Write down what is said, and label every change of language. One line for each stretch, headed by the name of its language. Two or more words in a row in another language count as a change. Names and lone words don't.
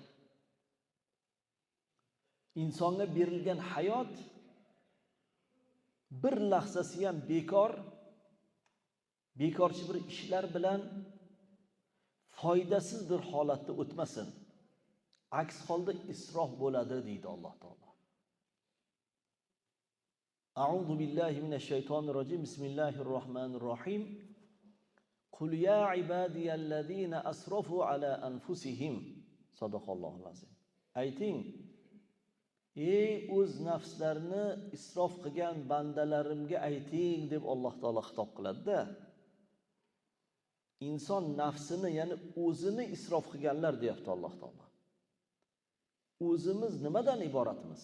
Uzbek: Insonga berilgan hayot bir lahzasi ham bekorchi bir ishlar bilan foydasiz bir holatda o'tmasin. Aks holda isrof bo'ladi deydi Alloh taolo.
Arabic: أعوذ بالله من الشيطان الرجيم. بسم الله الرحمن الرحيم. قل يا عبادي الذين أسرفوا على أنفسهم. صدق الله العظيم.
Uzbek: Ayting, ey o'z nafslarini isrof qilgan bandalarimga ayting deb Alloh taolo xitob qiladi-da. Inson nafsini, ya'ni o'zini isrof qilganlar deyapti Alloh taolo. O'zimiz nimadan iboratmiz?